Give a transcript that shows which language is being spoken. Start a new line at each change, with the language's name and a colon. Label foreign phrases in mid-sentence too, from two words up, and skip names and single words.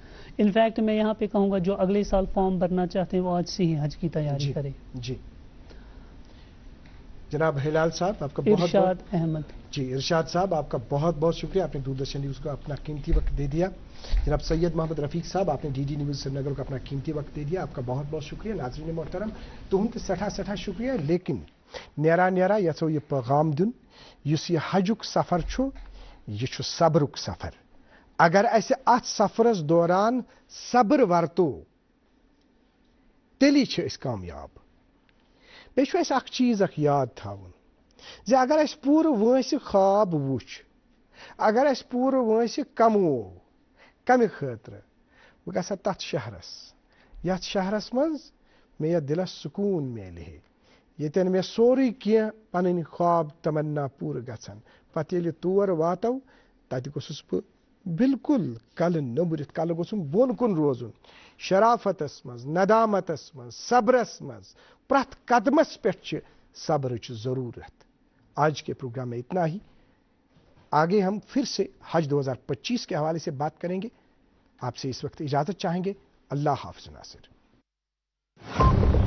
Hindi: इनफैक्ट मैं यहाँ पे कहूँगा जो अगले साल फॉर्म भरना चाहते हैं वो आज से ही हज की तैयारी करें। जी जनाब हिलाल साहब, आपका बहुत इरशाद अहमद जी, इरशाद साहब आपका बहुत बहुत शुक्रिया, आपने दूरदर्शन न्यूज़ को अपना कीमती वक्त दे दिया। जनाब सैयद मोहम्मद रफीक साहब, आपने DD न्यूज़ श्रीनगर को अपना कीमती वक्त दे दिया, आपका बहुत बहुत शुक्रिया। नाज़रीन मोहतरम,
Kashmiri: तुहंद सठा सठा शुक्रिया, लेकिन नेरा नेरा यथो यह पैगाम दिन युस यह हजुक सफ़र छु, यह छु सब्रुक सफ़र। अगर ऐसे अत सफ़रस दौरान सब्र वर्तो तेली छ इस कामयाब। बेशु ऐसे अख चीज अख याद थावन जे अगर अस पूर वंस ख्वाब वुच, अगर अस पूर वंस कमो कम खतर बह गसा तथ शहरस, यथ शहरस मज मे यह दिलस सुकून मेले येतन मे सोरी किया पन ख्वाब तमन्ना पूर गसन पत ये तोर वातो तत गोसुस बह बिल्कुल कल नबरित कल गोसुम बोन कुन रोजुन शराफतस मज नदामतस मज सब्रस मज प्रथ कदमस पे सब्र जरूरत।
Hindi: आज के प्रोग्राम में इतना ही। आगे हम फिर से हज 2025 के हवाले से बात करेंगे। आपसे इस वक्त इजाजत चाहेंगे। अल्लाह हाफ़िज़ नासिर।